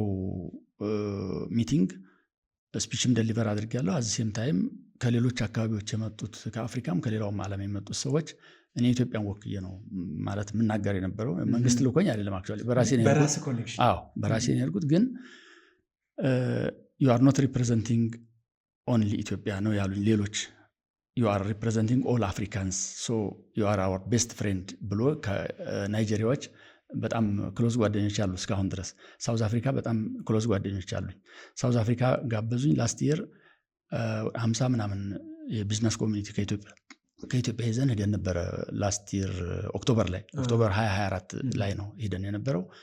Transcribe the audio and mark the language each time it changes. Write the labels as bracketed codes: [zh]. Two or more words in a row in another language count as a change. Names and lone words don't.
[en] meeting speech deliver [am] አድርጌያለሁ። [en] as same time [am] ከሌሎች አካባቢዎች የመጡት ከአፍሪካም ከሌላውም ዓለም የመጡት ሰዎች እኔ ኢትዮጵያን ወክዬ ነው ማለት የምናገር የነበረው። መንግስት ልኮኝ አይደለም፣ አክቹዋሊ በራሴ ነው ያልኩት። ግን [en] you are not representing only [am] ኢትዮጵያ ነው ያሉኝ ሌሎች። [en] you are representing all Africans, so you are our best friend [am] ብሎ ከናይጄሪያዎች በጣም ክሎዝ ጓደኞች አሉ እስካሁን ድረስ። ሳውዝ አፍሪካ በጣም ክሎዝ ጓደኞች አሉኝ። ሳውዝ አፍሪካ ጋበዙኝ። [en] last year [am] 50 ምናምን የቢዝነስ ኮሚኒቲ ከኢትዮጵያ ሄዘን ሄደን ነበረ። [en] last year [am] ኦክቶበር 2024 ላይ ነው ሄደን የነበረው።